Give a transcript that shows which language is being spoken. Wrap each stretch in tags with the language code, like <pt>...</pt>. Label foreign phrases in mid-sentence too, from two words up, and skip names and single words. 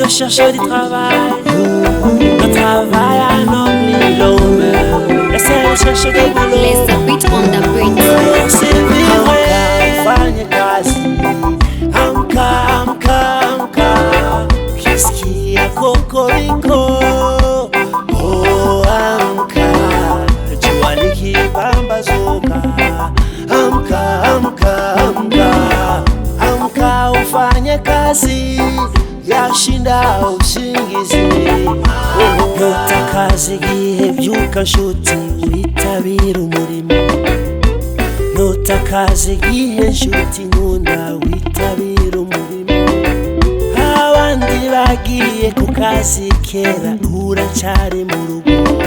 <fr>cherche du travail. Le travail a nommé l'homme. Essaie de chercher des boulots.</fr> <en>Laisse the beat on the beat.</en> <sw>Amka, fanye kazi. Amka, amka, amka. Ukisikia kokoriko, oh amka. Jua likipambazuka. Amka, amka, amka. Amka ufanye kazi. Yashinda usingizi. Nyota kazi</sw> <rw>gihe byuka nshuti witabira umurimo.</rw> <sw>Nyota kazi</sw> <rw>gihe nshuti nkunda witabira umurimo. Abandi bagiye ku kazi kera uracyari mu rugo.</rw>